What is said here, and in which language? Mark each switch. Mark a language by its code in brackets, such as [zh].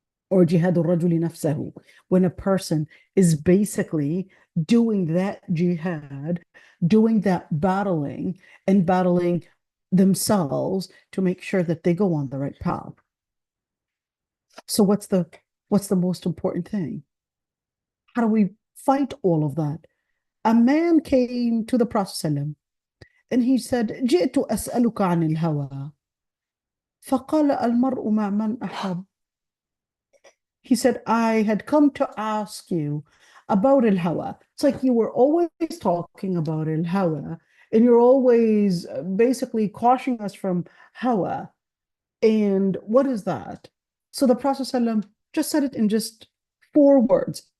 [en] or jihad al-rajuli nafsahu, when a person is basically doing that jihad, doing that battling, and battling themselves to make sure that they go on the right path. So what's the most important thing? How do we fight all of that? A man came to the Prophet ﷺ and he said, [ar] جئت أسألك عن الهوى فقال المرء مع من أحب. [en] He said, I had come to ask you about al-hawa. It's like you were always talking about al-hawa, and you're always basically cautioning us from hawa. And what is that? So the Prophet ﷺ just said it in just 4 words.